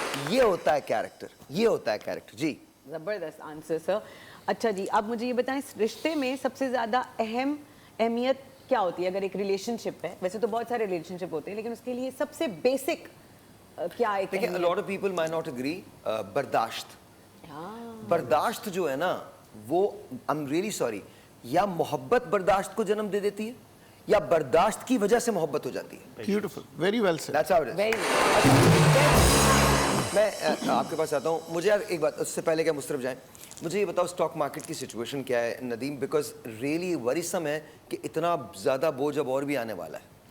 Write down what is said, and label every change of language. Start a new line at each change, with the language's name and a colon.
Hindi: ये होता है कैरेक्टर, ये होता है कैरेक्टर। जी, जबरदस्त आंसर सर। अच्छा जी, अब मुझे ये बताएं, इस रिश्ते में सबसे ज्यादा अहमियत क्या होती है? अगर एक रिलेशनशिप है, वैसे तो बहुत सारे रिलेशनशिप होते हैं, लेकिन उसके लिए सबसे बेसिक क्या एक देखिए,
English: a lot of people might not agree,
Hindi: बर्दाश्त। बर्दाश्त जो है ना, वो
English: I am really sorry,
Hindi: या मोहब्बत बर्दाश्त को जन्म दे देती है, या बर्दाश्त की वजह से मोहब्बत हो जाती है।
English: Beautiful, very well said. That's how it is.
Hindi: मैं आपके पास आता हूँ। मुझे यार एक बात, उससे पहले क्या मुस्तरफ जाएं, मुझे ये बताओ स्टॉक मार्केट की सिचुएशन क्या है नदीम, बिकॉज रियली वरीसम है कि इतना ज़्यादा बोझ अब और भी आने वाला है।